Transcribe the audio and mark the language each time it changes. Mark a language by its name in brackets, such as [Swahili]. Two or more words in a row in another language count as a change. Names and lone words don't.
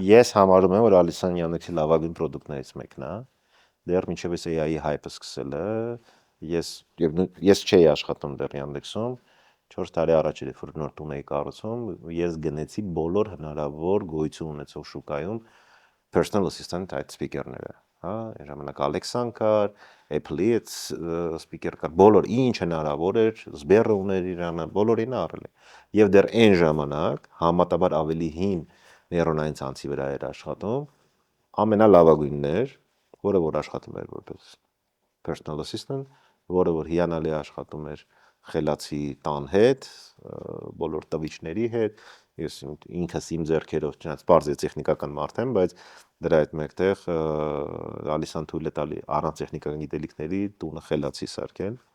[Armenian] Ես համարում եմ, որ Alisan Yandex-ի լավագույն պրոդուկտներից մեկն է։ Դեռ մինչև այս AI-ի հայպը սկսել է, ես չէի աշխատում դեռ Yandex-ում, 4 տարի առաջ էր, որ նոր տուն էի կառուցում, ես գնեցի բոլոր հնարավոր գոյություն ունեցող շուկայում [English] personal assistant [Armenian] այդ սպիկերները, հա, այն ժամանակ Alexa-ն կար, Apple-ի այդ սպիկեր կար, բոլոր ինչ հնարավոր էր, Sber-ը ուներ իրանը, բոլորին առել է։ Եվ դեռ այն ժամանակ համատաբար ավելի հին նեյրոնային ցանցի վրա էր աշխատում, ամենալավագույնն էր, որը որ աշխատում էր որպես [English] personal assistant, [Armenian] որը որ հիանալի աշխատում էր խելացի տան հետ, բոլոր տվիչների հետ, ես ինքս իմ ձեռքերով չնայած բարձր տեխնիկական մարդ եմ, բայց դրա հետ մեկտեղ Ալիսան թույլ է տալի առանց տեխնիկական գիտելիքների տունը խելացի սարքել։